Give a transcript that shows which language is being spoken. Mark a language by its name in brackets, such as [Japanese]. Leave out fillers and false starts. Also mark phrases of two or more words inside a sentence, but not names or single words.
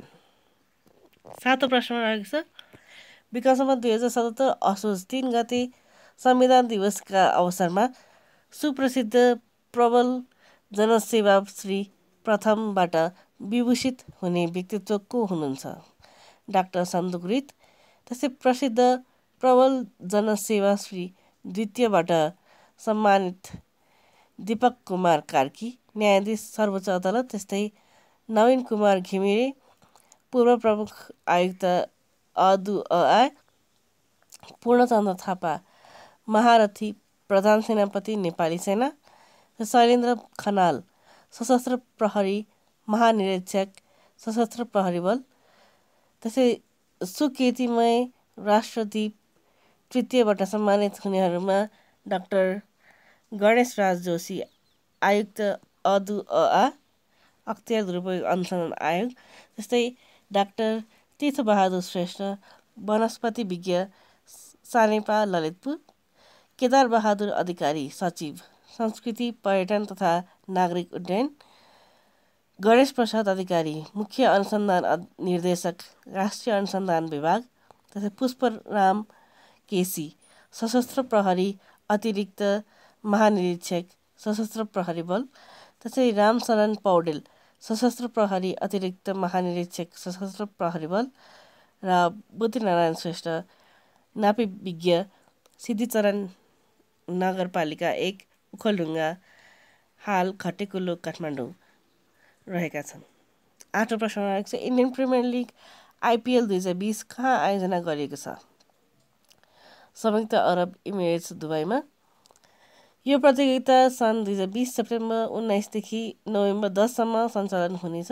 [Nepali] सातौं प्रश्नमा रहेको छ, विक्रम सम्वत 2077 असोज 3 गते संविधान दिवसका अवसरमा सुप्रसिद्ध प्रबल जनसेवाश्री प्रथमबाट विभूषित हुने व्यक्तित्व को हुनुहुन्छ? डाक्टर सन्दुक रित। त्यस्तै प्रसिद्ध प्रबल जनसेवाश्री द्वितीयबाट सम्मानित दीपक कुमार कार्की, न्यायाधीश सर्वोच्च अदालत। त्यस्तै नवीन कुमार घिमिरे, पूर्व प्रमुख आयुक्त अदुअ, पूर्णचन्द्र थापा, महारथी प्रधान सेनापति नेपाली सेना, शैलेन्द्र खनाल, सशस्त्र प्रहरी महानिरीक्षक सशस्त्र प्रहरी बल। त्यसै सुकीर्तिमय राष्ट्रदीप तृतीयबाट सम्मानित हुनेहरूमा डाक्टर गणेश राज जोशी, आयुक्त अदुअ, अख्तियार दुरुपयोग अनुसन्धान आयोग। त्यस्तै डाक्टर तीर्थबहादुर श्रेष्ठ, वनस्पति विज्ञ सानेपा ललितपुर। केदार बहादुर अधिकारी, सचिव संस्कृति पर्यटन तथा नागरिक उड्डयन। गणेश प्रसाद अधिकारी, मुख्य अनुसन्धान निर्देशक राष्ट्रिय अनुसन्धान विभाग। त्यस्तै पुष्पराम केसी, सशस्त्र प्रहरी अतिरिक्त महानिरीक्षक सशस्त्र प्रहरी बल। त्यसै रामशरण पौडेल, सशस्त्र प्रहरी अतिरिक्त महानिरीक्षक सशस्त्र प्रहरी बल र बुद्धिनारायण श्रेष्ठ, नापी विज्ञ सिद्धिचरण नगरपालिका 1 उखलढुङ्गा हाल खटेकुलो काठमाडौँ रहेका छन्। 8औं प्रश्नमा रहेको छ इन्डियन प्रिमियर लिग आइपिएल 2020 कहाँ आयोजना गरिएको छ? संयुक्त अरब इमिरेट्स दुबईमा। यो प्रतियोगिता सन् 2020 सेप्टेम्बर 19 देखि नोभेम्बर 10 सम्म सञ्चालन हुनेछ।